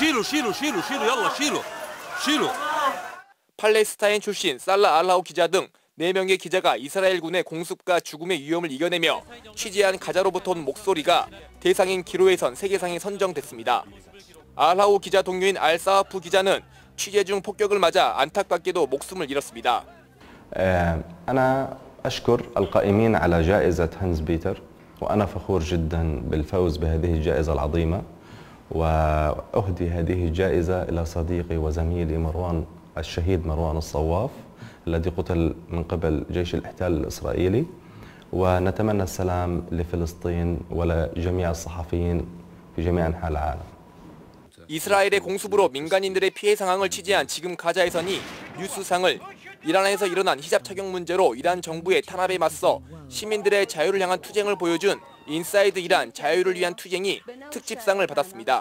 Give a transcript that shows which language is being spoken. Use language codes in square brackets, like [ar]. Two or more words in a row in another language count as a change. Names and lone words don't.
[ko] 팔레스타인 출신 살라 알라우 기자 등 4명의 기자가 이스라엘군의 공습과 죽음의 위험을 이겨내며 취재한 가자로부터 온 목소리가 대상인 기로에선 세계상에 선정됐습니다. 알하우 기자 동료인 알사하프 기자는 취재 중 폭격을 맞아 안타깝게도 목숨을 잃었습니다. [ar] أنا أشكر القائمين على جائزة هانز بيتر وأنا فخور جدا بالفوز بهذه الجائزة العظيمة وأهدي هذه الجائزة إلى صديقي وزميلي الشهيد مروان الصواف الذي قتل من قبل جيش الاحتلال الإسرائيلي ونتمنى السلام لفلسطين ولجميع الصحفيين في جميع أنحاء العالم. [ko] 이스라엘의 공습으로 민간인들의 피해 상황을 취재한 지금 가자에선이 뉴스상을 이란에서 일어난 히잡 착용 문제로 이란 정부의 탄압에 맞서 시민들의 자유를 향한 투쟁을 보여준 인사이드 이란 자유를 위한 투쟁이 특집상을 받았습니다.